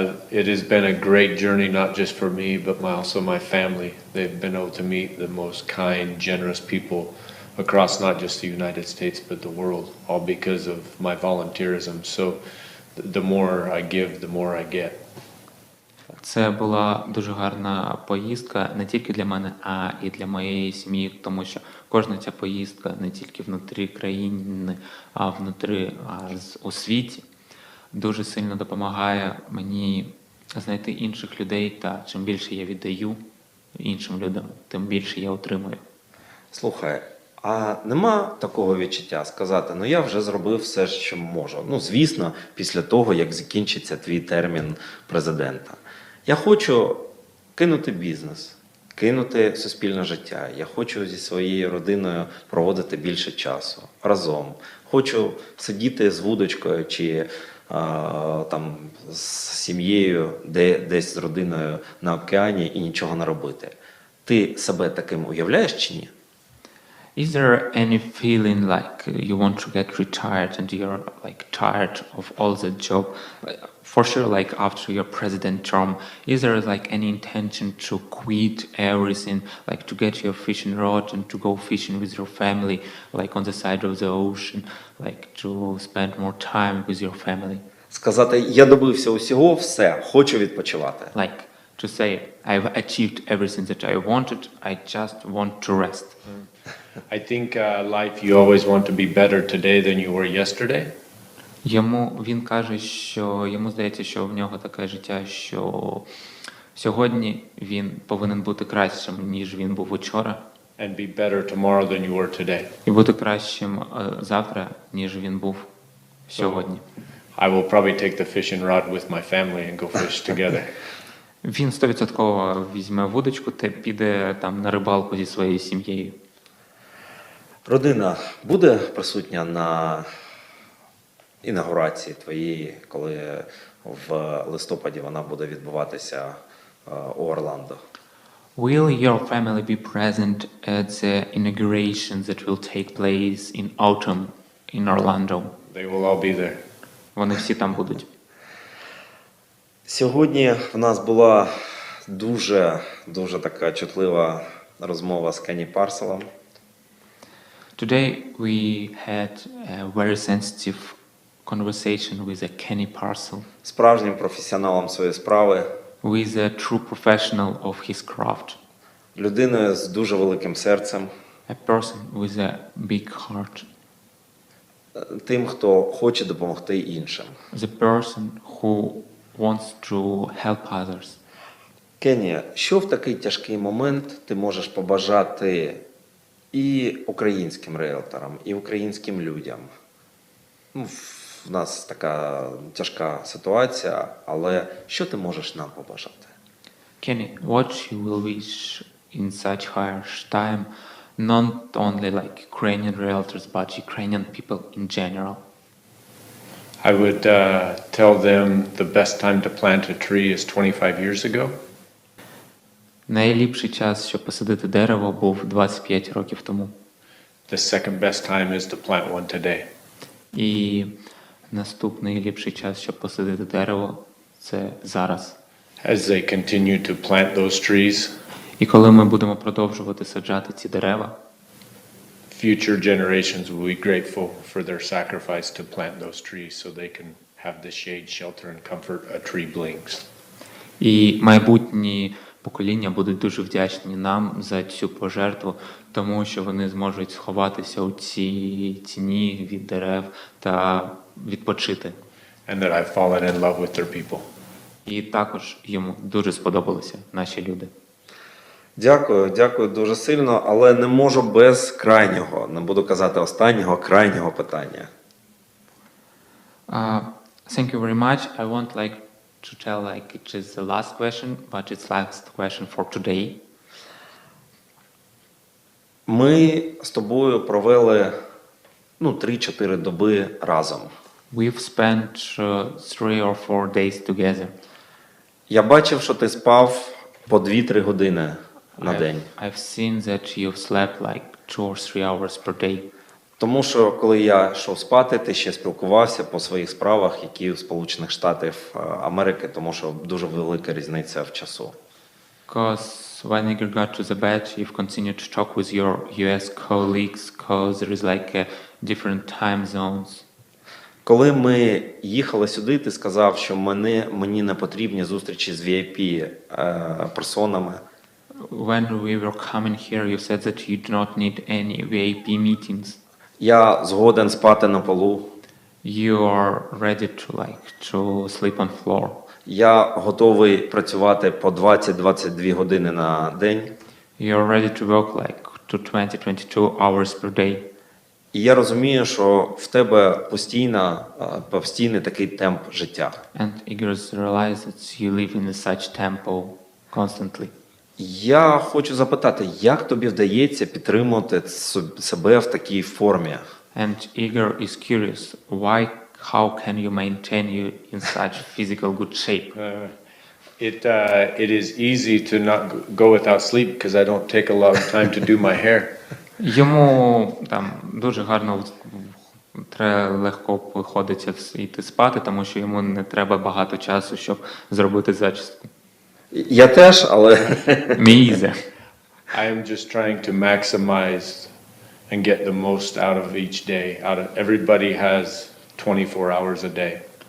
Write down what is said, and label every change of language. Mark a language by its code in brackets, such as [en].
[en] It has been a great journey, not just for me, but also my family. They've been able to meet the most kind, generous people across not just the United States, but the world, all because of my volunteerism. So the more I give, the more I get. [uk] Це була дуже гарна поїздка не тільки для мене, а і для моєї сім'ї, тому що кожна ця поїздка не тільки внутрі країни, а у світі дуже сильно допомагає мені знайти інших людей, та чим більше я віддаю іншим людям, тим більше я отримую. Слухай, а нема такого відчуття сказати, ну я вже зробив все, що можу. Ну, звісно, після того, як закінчиться твій термін президента. Я хочу кинути бізнес, кинути суспільне життя. Я хочу зі своєю родиною проводити більше часу разом. Хочу сидіти з вудочкою чи там з сім'єю, десь з родиною на океані і нічого не робити. Ти себе таким уявляєш чи ні? [en] Is there any feeling like you want to get retired and you're like tired of all the job? For sure, like after your president term, is there like any intention to quit everything, like to get your fishing rod and to go fishing with your family, like on the side of the ocean, like to spend more time with your family? [uk] Сказати, я добився усього, все, хочу відпочивати. [en] Like to say, I've achieved everything that I wanted, I just want to rest. I think life, you always want to be better today than you were yesterday. [uk] Він каже, що йому здається, що в нього таке життя, що сьогодні він повинен бути кращим, ніж він був учора. [en] And be better tomorrow than you were today. [uk] І бути кращим завтра, ніж він був сьогодні. [en] I will probably take the fishing rod with my family and go fish together. [uk] Він 100% візьме вудочку та піде там на рибалку зі своєю сім'єю. Родина буде присутня на інаугурації твоєї, коли в листопаді вона буде відбуватися у Орландо? [en] Will your family be present at the inauguration that will take place in autumn in Orlando? They will all be there. [uk] Вони всі там будуть. Сьогодні в нас була дуже така чутлива розмова з Кенні Парселом. [en] Today we had a very sensitive conversation with a Kenny Parcell, [uk] Справжнім професіоналом своєї справи, [en] with a true professional of his craft, [uk] людиною з дуже великим серцем, [en] a person with a big heart, [uk] тим, хто хоче допомогти іншим. [en] the person who wants to help others. [uk] Кенні, що в такий тяжкий момент ти можеш побажати і українським ріелторам, і українським людям? Ну, в нас така тяжка ситуація, але що ти можеш нам побажати? [en] Kenny, what you will wish in such harsh time, not only like Ukrainian realtors, but Ukrainian people in general? I would tell them the best time to plant a tree is 25 years ago. [uk] Найліпший час, щоб посадити дерево, був 25 років тому. [en] The second best time is to plant one today. [uk] І наступний ліпший час, щоб посадити дерево, це зараз. [en] As they continue to plant those trees, [uk] І коли ми будемо продовжувати саджати ці дерева, [en] future generations will be grateful for their sacrifice to plant those trees so they can have the shade, shelter, and comfort a tree brings. [uk] і майбутні покоління будуть дуже вдячні нам за цю пожертву, тому що вони зможуть сховатися у цій тіні від дерев та відпочити. [en] And that I've fallen in love with their people. [uk] І також йому дуже сподобалися наші люди. Дякую дуже сильно, але не можу без крайнього, не буду казати останнього, крайнього питання. [en] Thank you very much. I want like to tell like it is the last question, but it's last question for today. [uk] Ми з тобою провели 3-4 доби разом. [en] We've spent 3 or 4 days together. [uk] Я бачив, що ти спав по 2-3 години на день. [en] I've seen that you've slept like 2 or 3 hours per day. [uk] Тому що, коли я йшов спати, ти ще спілкувався по своїх справах, які в Сполучених Штатах Америки, тому що дуже велика різниця в часу. [en] Because when you got to the bed, you've continued to talk with your US colleagues, because there is like different time zones. [uk] Коли ми їхали сюди, ти сказав, що мені не потрібні зустрічі з VIP-персонами. [en] When we were coming here, you said that you do not need any VIP meetings. [uk] Я згоден спати на полу. [en] You are ready to sleep on floor. [uk] Я готовий працювати по 20-22 години на день. [en] You are ready to work to 20-22 hours per day. [uk] І я розумію, що в тебе постійний такий темп життя. [en] And Igor realized that you live in such tempo constantly. [uk] Я хочу запитати, як тобі вдається підтримувати себе в такій формі? [en] And Igor is curious, how can you maintain you in such physical good shape? It is easy to not go without sleep because I don't take a lot of time to do my hair. [uk] Йому там дуже гарно легко виходиться йти спати, тому що йому не треба багато часу, щоб зробити зачіску. Я теж, але [en] Me either. I am just trying to maximize and get the most out of each day. Everybody has 24 hours a day.